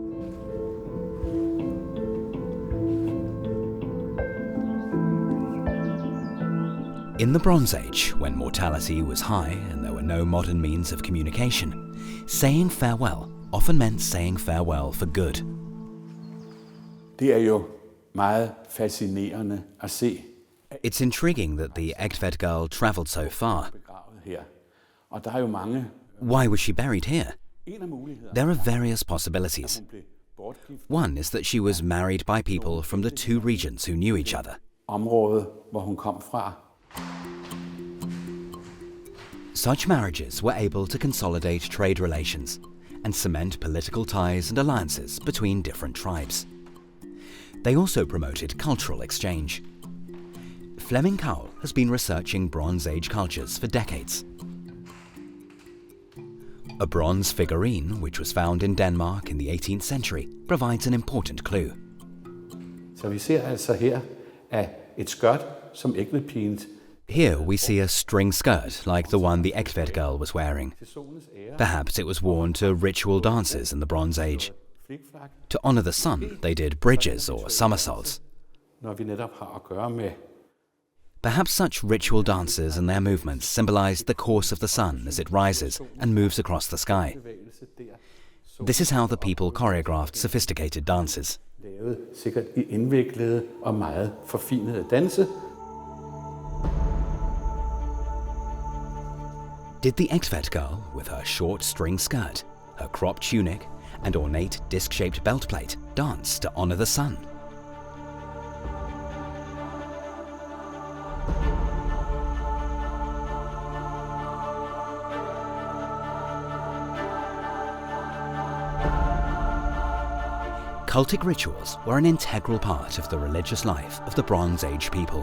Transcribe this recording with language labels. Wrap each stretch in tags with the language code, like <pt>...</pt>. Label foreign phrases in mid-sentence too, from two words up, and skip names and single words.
<en>In the Bronze Age, when mortality was high and there were no modern means of communication, saying farewell often meant saying farewell for good.</en> <da>Det jo meget fascinerende at se.</da> <en>It's intriguing that the Egtved girl travelled so far.</en> <da>Her. Og der jo mange.</da> <en>Why was she buried here?</en> <da>En af mulighederne.</da> <en>There are various possibilities. One is that she was married by people from the two regions who knew each other.</en> <da>Området, hvor hun kom fra.</da> <en>Such marriages were able to consolidate trade relations and cement political ties and alliances between different tribes. They also promoted cultural exchange. Flemming Cowell has been researching Bronze Age cultures for decades. A bronze figurine, which was found in Denmark in the 18th century, provides an important clue.</en> <da>Så vi ser altså her at et skørt, som Egtvedpigen.</da> <en>Here we see a string skirt like the one the Egtved girl was wearing. Perhaps it was worn to ritual dances in the Bronze Age. To honour the sun, they did bridges or somersaults.</en> <da>Når vi netop har at gøre med.</da> <en>Perhaps such ritual dances and their movements symbolised the course of the sun as it rises and moves across the sky. This is how the people choreographed sophisticated dances.</en> <da>Lavet sikkert i indviklede og meget forfinede danse.</da> <en>Did the Egtved girl, with her short string skirt, her cropped tunic, and ornate disc-shaped belt plate, dance to honour the sun? Cultic rituals were an integral part of the religious life of the Bronze Age people.</en>